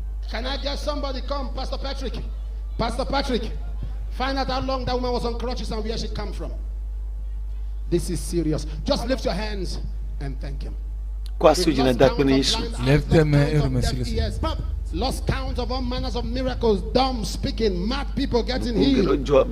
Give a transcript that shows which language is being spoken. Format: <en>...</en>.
<en>Can I get somebody come, Pastor Patrick? Pastor Patrick, find out how long that woman was on crutches and where she come from. This is serious. Just lift your hands and thank him.</en> <fr>Lève tes mains et remercie le Seigneur.</fr> <en>lost count of all manners of miracles, dumb speaking, mad people getting healed.</en>